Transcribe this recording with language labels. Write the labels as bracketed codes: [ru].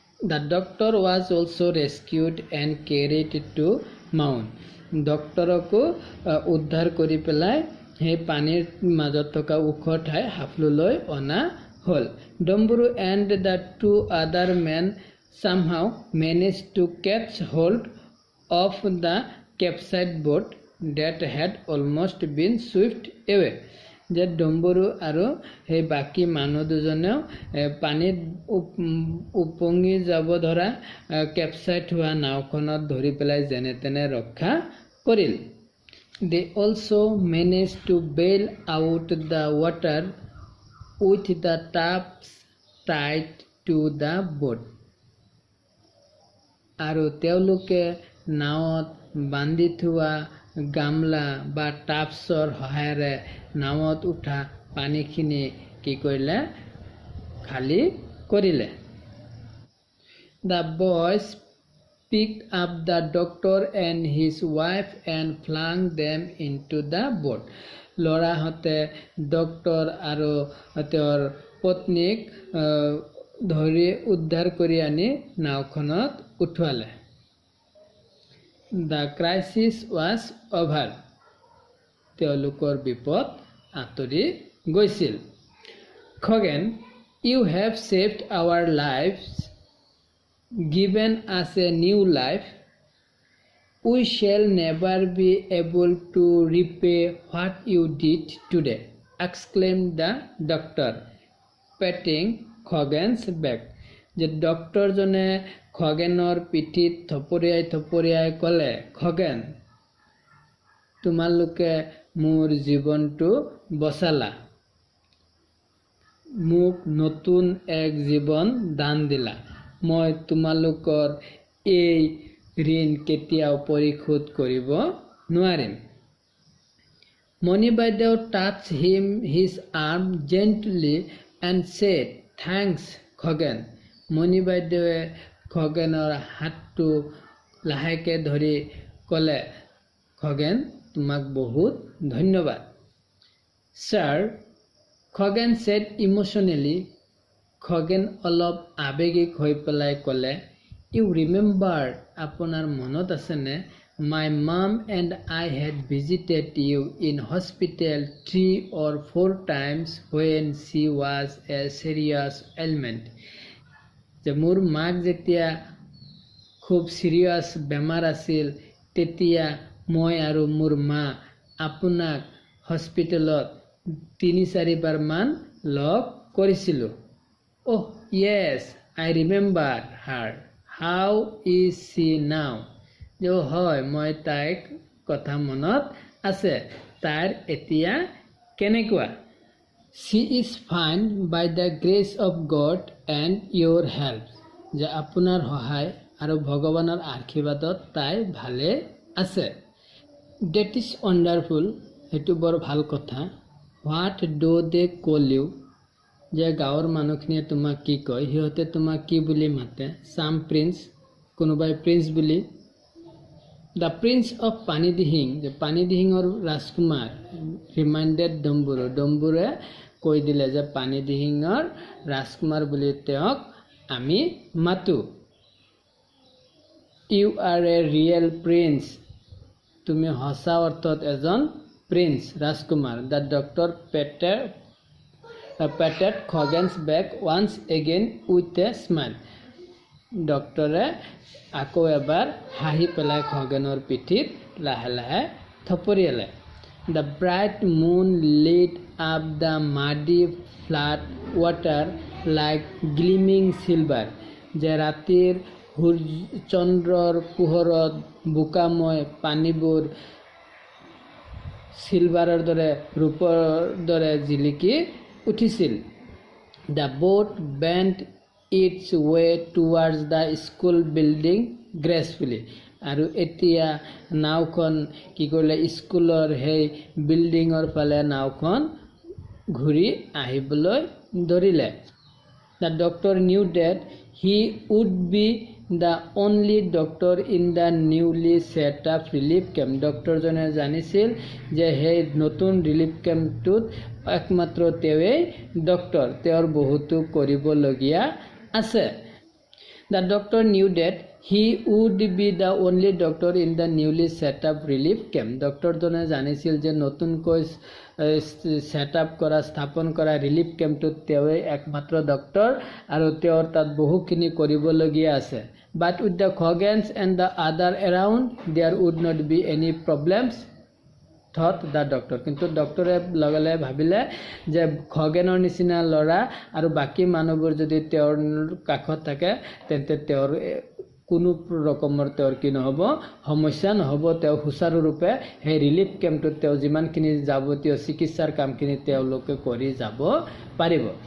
[en] The doctor was also rescued and carried to mount. [as] ডক্টৰকো উদ্ধাৰ কৰি পেলাই সেই পানীৰ মাজত থকা ওখ ঠাই হাফলুলৈ অনা হ'ল. [en] Domburu and the two other men somehow managed to catch hold of the capsized boat that had almost been swept away. [as] যে ডম্বৰু আৰু সেই বাকী মানুহ দুজনেও পানীত উপঙি যাব ধৰা কেপচাইট হোৱা নাওখনত ধৰি পেলাই যেনে তেনে ৰক্ষা কৰিল. [en] They also managed to bail out the water with the taps tied to the boat. [as] আৰু তেওঁলোকে নাৱত বান্ধি থোৱা গামলা বা টাপছৰ সহায়েৰে নাৱত উঠা পানীখিনি কি কৰিলে খালী কৰিলে. [en] The boys picked up the doctor and his wife and flung them into the boat. [as] ল'ৰাহঁতে doctor আৰু তেওঁৰ পত্নীক ধৰি উদ্ধাৰ কৰি আনি নাওখনত উঠোৱালে. [en] The crisis was over. [as] তেওঁলোকৰ বিপদ আঁতৰি গৈছিল. [en] Khoghen, you have saved our lives, given us a new life. We shall never be able to repay what you did today, exclaimed the doctor, patting Khoghen's back. [as] যে ডক্টৰজনে খগেনৰ পিঠিত থপৰিয়াই ক'লে, খগেন, তোমালোকে মোৰ জীৱনটো বচালা, মোক নতুন এক জীৱন দান দিলা. মই তোমালোকৰ এই ঋণ কেতিয়াও পৰিশোধ কৰিব নোৱাৰিম. [en] মণি বাইদেউ touched him his arm gently and said, thanks, Khagen. [as] মণি বাইদেৱে খগেনৰ হাতটো লাহেকৈ ধৰি ক'লে, খগেন, তোমাক বহুত ধন্যবাদ. [en] Sir, Khagen said emotionally. [as] Khagen অলপ আৱেগিক হৈ পেলাই ক'লে, [en] you remember, [as] আপোনাৰ মনত আছেনে, [en] my mom and I had visited you in hospital 3 or 4 times when she was a serious ailment. [as] যে মোৰ মাক যেতিয়া খুব চিৰিয়াছ বেমাৰ আছিল তেতিয়া মই আৰু মোৰ মা আপোনাক হস্পিটেলত 3-4 বাৰ মান লগ কৰিছিলোঁ. [en] Oh yes, I remember her. How is she now? [as] যে হয়, মই তাইক কথা মনত আছে. তাইৰ এতিয়া কেনেকুৱা? [en] She is fine by the grace of God and your help. [as] যে আপোনাৰ সহায় আৰু ভগৱানৰ আশীৰ্বাদত তাই ভালে আছে. [en] That is wonderful. [as] সেইটো বৰ ভাল কথা. [en] What do they call you? [as] যে গাঁৱৰ মানুহখিনিয়ে তোমাক কি কয়? সিহঁতে তোমাক কি বুলি মাতে? [en] Some prince, [as] কোনোবাই প্ৰিন্স বুলি. [en] The Prince of Panidihing, [as] যে পানীদিহিঙৰ ৰাজকুমাৰ, [en] reminded [as] ডম্বুৰু. ডম্বুৰে কৈ দিলে যে পানীদিহিঙৰ ৰাজকুমাৰ বুলি তেওঁক আমি মাতো. [en] You are a real prince. [as] তুমি সঁচা অৰ্থত এজন prince, Rajkumar. [en] The doctor patted Khoghen's back once again with a smile. [as] ডক্টৰে আকৌ এবাৰ হাঁহি পেলাই খগেনৰ পিঠিত লাহে লাহে থপৰিয়ালে. [en] The bright moon lit up the muddy flat water like gleaming silver. [as] যে ৰাতিৰ চন্দ্ৰৰ পোহৰত বোকাময় পানীবোৰ চিলভাৰৰ দৰে, ৰূপৰ দৰে জিলিকি উঠিছিল. [en] The boat bent its way towards the school building gracefully. [as] আৰু এতিয়া নাওখন কি কৰিলে, স্কুলৰ সেই বিল্ডিঙৰ ফালে নাওখন ঘূৰি আহিবলৈ ধৰিলে। [en] The doctor knew that he would be the only doctor in the newly set up relief camp. [as] ডক্টৰজনে জানিছিল যে সেই নতুন ৰিলিফ কেম্পটোত একমাত্ৰ তেওঁৱেই ডক্টৰ, তেওঁৰ বহুতো কৰিবলগীয়া আছে। [en] The doctor knew that he would be the only doctor in the newly set up relief camp. [as] ডক্টৰজনে জানিছিল যে নতুনকৈ সেটআপ কৰা স্থাপন কৰা ৰিলিফ কেম্পটোত তেওঁৱেই একমাত্ৰ ডক্টৰ আৰু তেওঁৰ তাত বহুখিনি কৰিবলগীয়া আছে। [en] But with the Khogans and the other around, there would not be any problems, thought the doctor. [as] কিন্তু ডক্টৰে লগে ভাবিলে যে খগেনৰ নিচিনা ল'ৰা আৰু বাকী মানুহবোৰ যদি তেওঁৰ কাষত থাকে তেন্তে তেওঁৰ কোনো ৰকমৰ তেওঁৰ কি নহ'ব, সমস্যা নহ'ব। তেওঁ সুচাৰুৰূপে সেই ৰিলিফ কেম্পটোত তেওঁ যিমানখিনি যাৱতীয় চিকিৎসাৰ কামখিনি তেওঁলোকে কৰি যাব পাৰিব।